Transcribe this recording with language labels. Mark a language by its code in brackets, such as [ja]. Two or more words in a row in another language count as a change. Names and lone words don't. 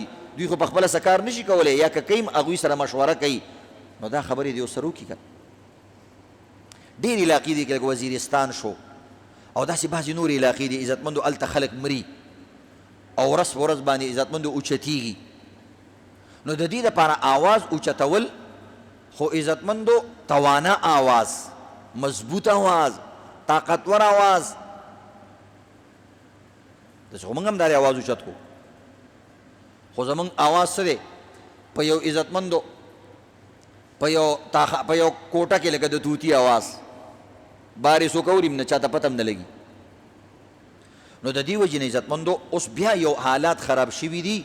[ps] دوی خو په خپله څه کار نشي کولی، یا که کوي هغوی سره مشوره کوي، نو دا خبرې د یو سره وکړي که ډېر علاقې دي لکه وزیرستان شو او داسې بعضې نور علاقې دي عزتمندو، هلته خلک مري او ورځ په ورځ باندې عزتمندو اوچتېږي. نو د دې دپاره آواز اوچتول، خو عزتمندو توانا آواز، مضبوط آواز، طاقتور آواز، داسې خو موږ هم دا آواز اوچت کو، خو زمونږ آواز څه دی؟ په یو عزتمندو په یو کوټه کې لکه د توتي آواز، بارې څوک اوري نه، چاته پته هم نه لګي. نو د دې وجې نه عزتمندو اوس بیا یو حالات خراب شوي دي.